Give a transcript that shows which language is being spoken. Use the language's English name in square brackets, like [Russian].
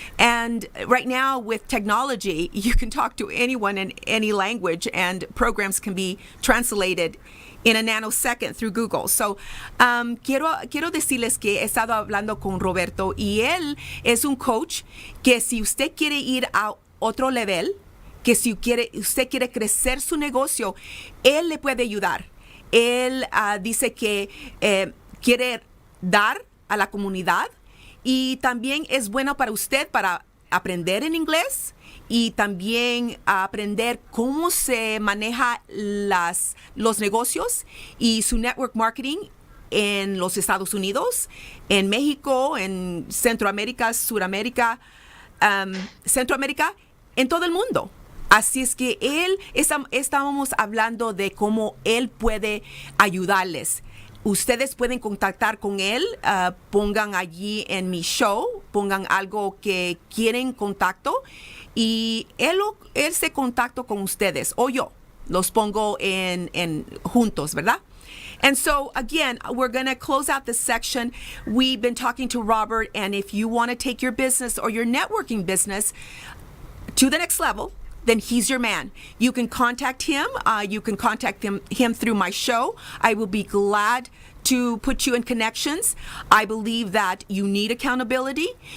[English] And right now with technology, you can talk to anyone in any language, and programs can be translated in a nanosecond through Google. [Spanish] So, quiero decirles que he estado hablando con Roberto, y él es un coach que si usted quiere ir a otro nivel, que si usted quiere crecer su negocio, él le puede ayudar. Él dice que quiere dar a la comunidad, y también es bueno para usted para aprender en inglés y también aprender cómo se maneja los negocios y su network marketing en los Estados Unidos, en México, en Centroamérica, Suramérica, Centroamérica, en todo el mundo. Así es que estábamos hablando de cómo él puede ayudarles. Ustedes pueden contactar con él, pongan allí en mi show, pongan algo que quieren contacto, y él se contacta con ustedes, o yo los pongo en juntos, ¿verdad? [English] And so, again, we're going to close out this section. We've been talking to Robert, and if you want to take your business or your networking business to the next level, then he's your man. You can contact him. You can contact him through my show. I will be glad to put you in connections. I believe that you need accountability.